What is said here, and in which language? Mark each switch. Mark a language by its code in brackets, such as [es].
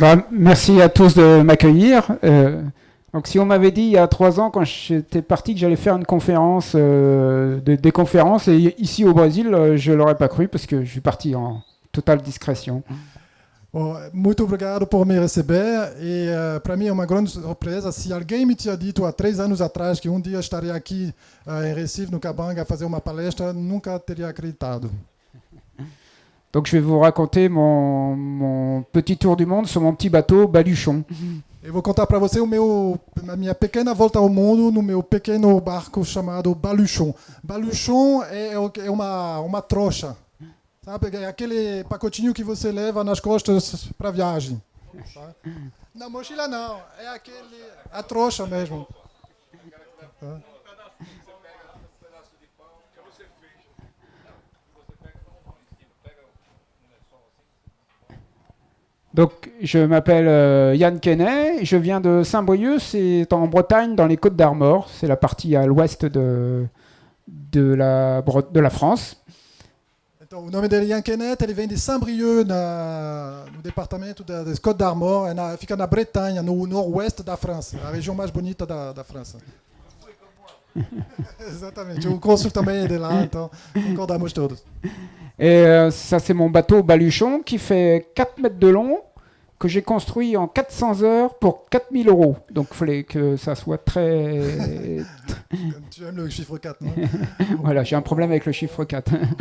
[fr] Merci à tous de m'accueillir. Donc, si on m'avait dit il y a 3 ans, quand j'étais parti, que j'allais faire une conférence, des conférences, et ici au Brésil, je ne l'aurais pas cru parce que je suis parti en totale discrétion. [pt] Muito obrigado por me receber e para mim é uma grande surpresa. Se alguém me tinha dito há 3 anos atrás que um dia estaria aqui em Recife, no Kabanga, a fazer uma palestra, nunca teria acreditado. [fr] Donc je vais vous raconter mon petit tour du monde sur mon petit bateau Baluchon. [pt] Eu vou contar para você a minha pequena volta ao mundo no meu pequeno barco chamado Baluchon. Baluchon é uma trouxa. Sabe? É aquele pacotinho que você leva nas costas para viagem. Tá? Na mochila não, é a trouxa mesmo. Tá? [fr] Donc, je m'appelle Ian Kenney, je viens de Saint-Brieuc, c'est en Bretagne, dans les Côtes d'Armor, c'est la partie à l'ouest de la France. [pt] Então, o nome dele é Ian Kenney, ele vem de Saint-Brieuc, no departamento das Côtes d'Armor, fica na Bretanha, no noroeste da França, a região mais bonita da França. Exatamente, o cônsul também é de lá, então concordamos todos. [fr] Et ça, c'est mon bateau Baluchon qui fait 4 mètres de long, que j'ai construit en 400 heures pour 4 000 €. Donc, il fallait que ça soit très... Tu aimes le chiffre 4, non? Voilà, j'ai un problème avec le chiffre 4.